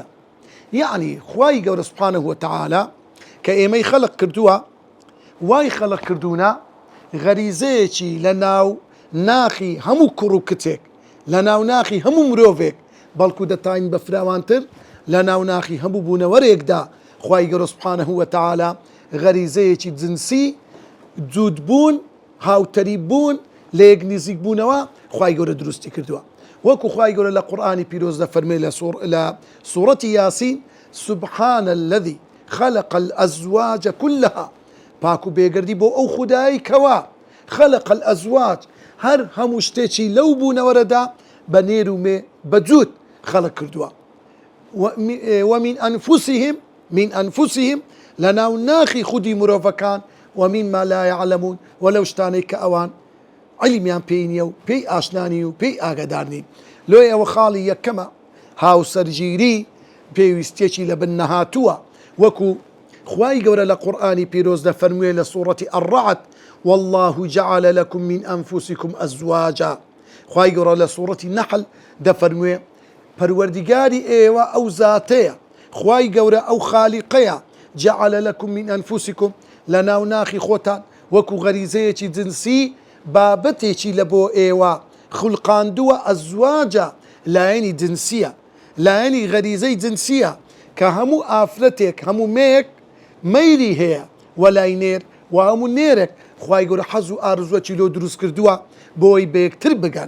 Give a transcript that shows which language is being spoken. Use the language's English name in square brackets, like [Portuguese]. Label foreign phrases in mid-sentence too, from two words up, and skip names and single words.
[Central Kurdish] یعنی خوای گەورە [Arabic] سوبحانەه وتەعالا [Central Kurdish] کە ئێمەی خەڵق کردووە، وای خەڵق کردوونە غەریزەیەکی لە ناو ناخی هەموو کوڕ و کچێک، لە ناو ناخی هەموو مرۆڤێک، بەڵکو دەتاین بە فراوانتر لە ناو ناخی هەموو بوونەوەرێکدا خوای گەورە [Arabic] سوبحانەه وتەعالا [Central Kurdish] غەریزەیەکی جنسی، جوودبوون، هاوتەری بوون، لە یەک نزیک بوونەوە خوای گەورە دروستی کردووە. وەکو خوای گەورە لە قورئانی پیرۆز دەفەرمێ لە سوورەتی یاسین [Arabic] سبحان الذي خلق الأزواج كلها. [Central Kurdish] پاک و بێگردی بۆ ئەو خودایی کەوا [Arabic] خلق الأزواج [Central Kurdish] هەر هەموو شتێکی لەو بوونەوەرەدا بە نێر و مێ بەجوود خەڵق کردووە. [Arabic] ومن أنفسهم [Central Kurdish] لە ناو ناخی خودی مرۆڤەکان [Arabic] ومما لا يعلمون [Central Kurdish] وەلەو شتانەی کە ئەوان عیلمیان پێی نییە و پێی ئاشنانی و پێی ئاگادار نین. لۆی ئەوە خاڵی یەکەمە هاوسەرگیری پێویستێکی لە بن نەهاتووە. وەکو خوای گەورە لە قورئانی پیرۆز دەفەرموویە لە سوورەتی الرعد [Arabic] والله جعل لكم من أنفسكم أزواجا. [Central Kurdish] خوای گەورە لە سوورەتی نەحل دەفەرمووێ پەروەردیگاری ئێوە ئەو زاتەیە، خوای گەورە ئەو خالیقەیە، [Arabic] جعل لكم من أنفسكم [Central Kurdish] لە ناو ناخی خۆتان وەکو غەریزەیەکی جنسی بابەتێکی لە بۆ ئێوە خوڵقاندووە ئەزواجە، لایەنی جنسیە، لایەنی غەریزەی جنسیە کە هەموو ئافرەتێک هەموو مێک مەیلی هەیە وەلای نێر و هەموو نێرێک خوای گەورە حەز و ئارزوەکی لۆ دروست کردووە بۆی بەیەکتر بگەن.